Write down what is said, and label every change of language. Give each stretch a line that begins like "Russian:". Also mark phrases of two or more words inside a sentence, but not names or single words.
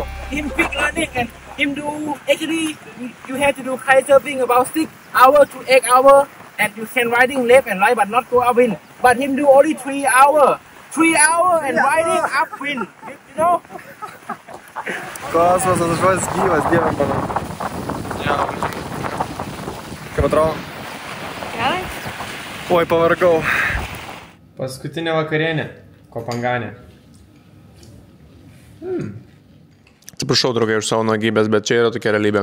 English: Him quick learning and him do actually you have to do kite surfing about 6 hours to 8 hours and you can riding left and right but not go upwind. But him do only 3 hours. 3 hours and riding upwind. You know?
Lithuanian: Kosmosas žodis gyvas, dieve mano. Kaip atrodo? Gerai. Oi, pavargau. Paskutinė vakarienė. Kopanganė. Atsiprašau, draugai, už savo nuogybės, bet čia yra tokia realybė.